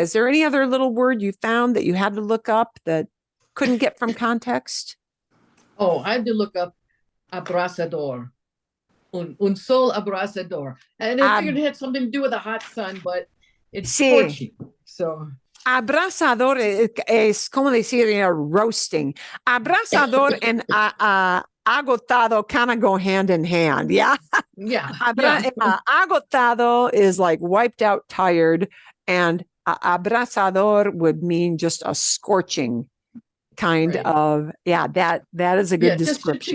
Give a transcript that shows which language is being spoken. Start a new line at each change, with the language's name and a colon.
English: Is there any other little word you found that you had to look up that couldn't get from context? Oh, I had to look up abrasador.
Spanish: Un sol abrasador.
English: And I figured it had something to do with the hot sun, but it's scorching. So
Spanish: abrasador es como decir,
English: roasting. Abrasador and agotado kind of go hand in hand. Yeah. Yeah. Agotado is like wiped out, tired, and abrasador would mean just a scorching kind of, that is a good description.